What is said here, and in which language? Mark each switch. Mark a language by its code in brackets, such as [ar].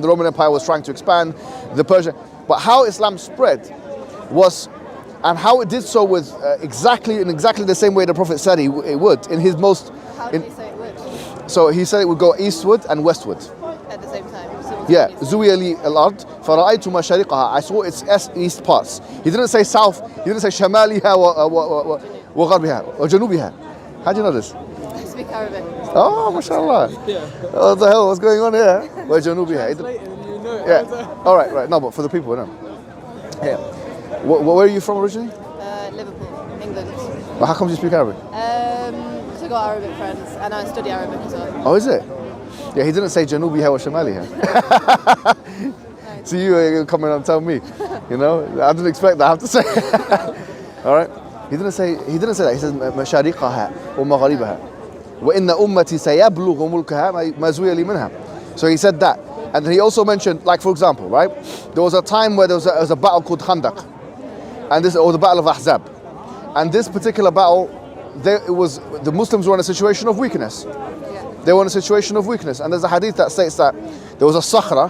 [en] The Roman Empire was trying to expand, the Persian. But how Islam spread was, and how it did so with exactly the same way the Prophet said it would, in his most... How did he say it would? So he said it would go eastward and westward. At the same time? [ar] Yeah, زُوِيَ لِي الْأَرْض فَرَأَيْتُ مَشَارِقَهَا. [en] I saw its east parts. He didn't say south, he didn't say [ar] شَمَالِهَا وَغَرْبِهَا وَجَنُوبِهَا. [en] How do you know this? I speak Arabic. Oh, mashallah. What the hell, what's going on here? You Yeah, all right. No, but for the people, no. Yeah. Where are you from originally? Liverpool, England. Well, how come you speak Arabic? Because I got Arabic friends and I study Arabic as well. Oh, is it? Yeah, he didn't say Janubiha or Shamaliha. So you coming and tell me, you know? I didn't expect that, I have to say. All right? He didn't say that. He says [ar] مشارقها ومغاربها وإن أمتي سيبلغ ملكها ما زوي لي منها. [en] So he said that. And he also mentioned, like for example, right? There was a time where there was a battle called Khandaq, or the Battle of Ahzab. And this particular battle, the Muslims were in a situation of weakness. They were in a situation of weakness. And there's a hadith that states that there was a sakhra.